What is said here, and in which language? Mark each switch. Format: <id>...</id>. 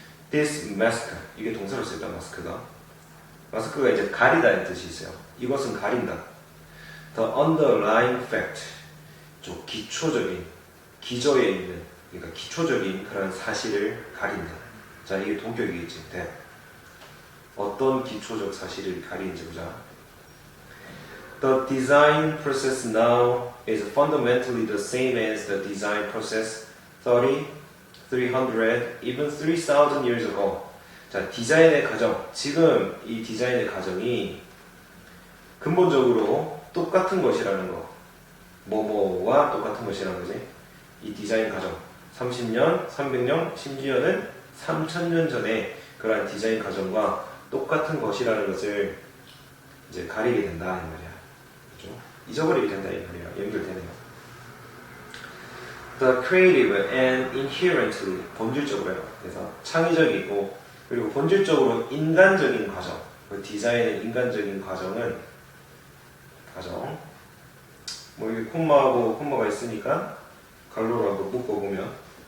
<en>This mask,</en> <ko>이게 동사로 쓰였다 마스크가. 마스크가 이제 가리다는 뜻이 있어요. 이것은 가린다.</ko> <en>The underlying fact,</en> <ko>좀 기초적인, 기저에 있는, 그러니까 기초적인 그런 사실을 가린다. 자, 이게 동격이겠지. 네. 어떤 기초적 사실을 가리는지 보자.</ko> <en>The design process now is fundamentally the same as the design process 30, 300, even 3,000 years ago.</en> <ko>자, 디자인의 과정. 지금 이 디자인의 과정이 근본적으로 똑같은 것이라는 거. 뭐뭐와 똑같은 것이라는 거지. 이 디자인 과정. 30년, 300년, 심지어는 3000년 전에 그러한 디자인 과정과 똑같은 것이라는 것을 이제 가리게 된다 이 말이야. 그렇죠? 잊어버리게 된다 이 말이야. 연결되네요.</ko> <en>The creative and inherently</en> <ko>본질적으로요. 그래서 창의적이고 그리고 본질적으로 인간적인 과정. 그 디자인의 인간적인 과정. 뭐 여기 콤마하고 콤마가 있으니까 갈로로 한번 묶어보면.</ko>